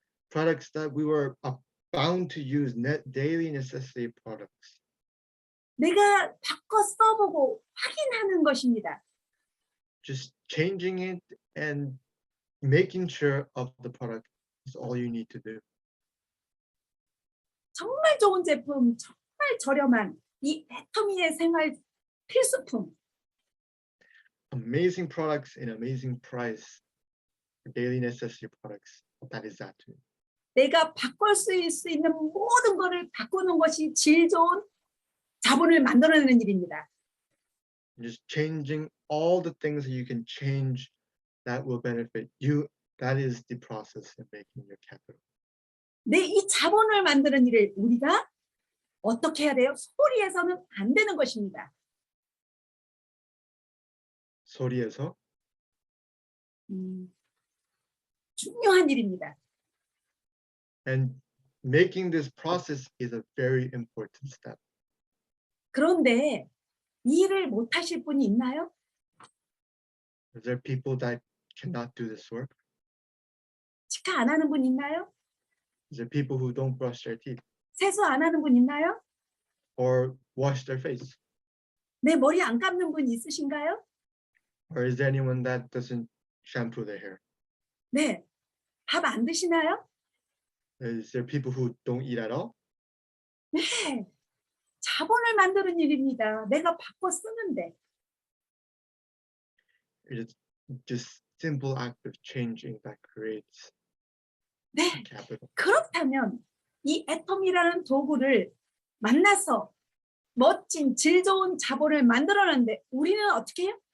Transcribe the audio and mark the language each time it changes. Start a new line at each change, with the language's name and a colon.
English: Products that we were bound to use, daily necessity products.
Korean: 내가 바꿔 써보고 확인하는 것입니다.
English: Just changing it and making sure of the product is all you need to do.
Korean: 정말 좋은 제품, 정말 저렴한 이 애터미의 생활 필수품.
English: Amazing products in amazing price for daily necessity products. That is that too.
Korean: 내가 바꿀 수 있는 모든 것을 바꾸는 것이 질 좋은 자본을 만들어내는 일입니다.
English: Just changing all the things that you can change that will benefit you. That is the process of making your capital.
Korean: 네, 이 자본을 만드는 일을 우리가 어떻게 해야 돼요? 소리에서는 안 되는 것입니다. 소리에서 중요한 일입니다.
English: And making this process is a very important step.
Korean: 그런데 이 일을 못 하실 분이 있나요?
English: Is there people that cannot do this work?
Korean: 치과 안 하는 분 있나요?
English: Is there people who don't brush their teeth
Korean: 세수 안 하는 분 있나요?
English: or wash their face?
Korean: 내 머리 안 감는 분 있으신가요?
English: Or is there anyone that doesn't shampoo their hair?
Korean: 네. 밥 안 드시나요?
English: Is there people who don't eat at all?
Korean: 네. 자본을 만드는 일입니다. 내가 바꿔 쓰는데.
English: It is just simple act of changing that creates
Korean: 네.
English: capital.
Korean: 그렇다면 이 애텀이라는 도구를 만나서 멋진 질 좋은 자본을 만들어내는데 우리는 어떻게 해요?